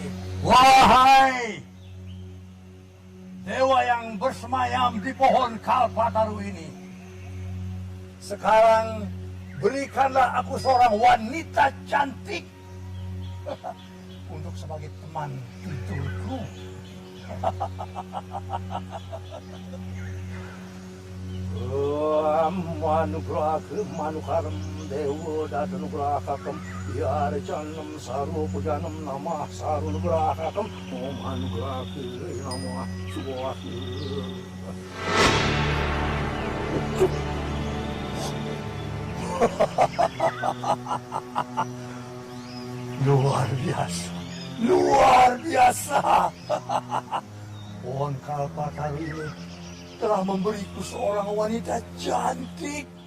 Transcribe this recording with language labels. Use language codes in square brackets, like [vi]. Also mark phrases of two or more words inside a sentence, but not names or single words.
[id] Wahai dewa yang bersemayam di pohon kalpataru ini, sekarang berikanlah aku seorang wanita cantik untuk sebagai teman tidurku. [sa] Manugrahakam manukaram dewa dadanugrahakam yarjanam sarupujanam namah sarunugrahakam manugrahakam namah subahu. [id] Luar biasa, luar biasa. Pohon kalpataru ini telah memberiku seorang wanita cantik.